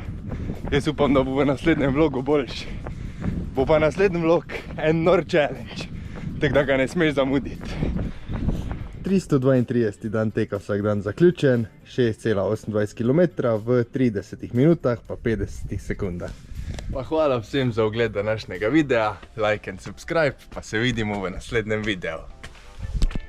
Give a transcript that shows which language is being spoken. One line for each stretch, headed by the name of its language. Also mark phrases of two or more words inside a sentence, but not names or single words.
Slovenian: Jaz upam, da bo v naslednjem vlogu boljši. Bo pa naslednji vlog en nor challenge, tako da ga ne smeš zamuditi. 332. dan teka vsak dan zaključen, 6,28 km v 30 minutah pa 50 sekundah. Pa hvala vsem za ogled današnjega videa,
English: like and subscribe,
Slovenian: pa se vidimo v naslednjem videu.